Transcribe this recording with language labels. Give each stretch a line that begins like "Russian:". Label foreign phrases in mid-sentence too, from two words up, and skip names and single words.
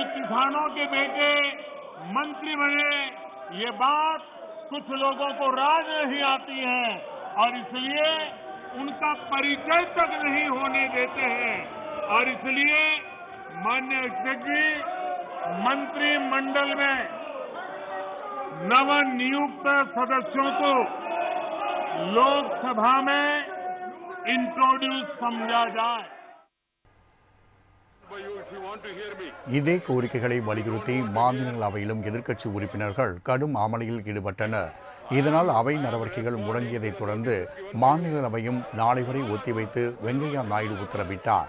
Hindi: किसानों के बेटे मंत्री बने, ये बात कुछ लोगों को राज नहीं आती है और इसलिए उनका परिचय तक नहीं होने देते हैं। और इसलिए माननीय अध्यक्ष जी, मंत्रिमंडल में नवनियुक्त सदस्यों को लोकसभा में इंट्रोड्यूस समझा जाए।
Tamil: இதே கோரிக்கைகளை வலியுறுத்தி மாநிலங்களவையிலும் எதிர்க்கட்சி உறுப்பினர்கள் கடும் அமளியில் ஈடுபட்டனர். இதனால் அவை நடவடிக்கைகள் முடங்கியதைத் தொடர்ந்து மாநிலங்களவையும் நாளை வரை ஒத்திவைத்து வெங்கையா நாயுடு உத்தரவிட்டார்.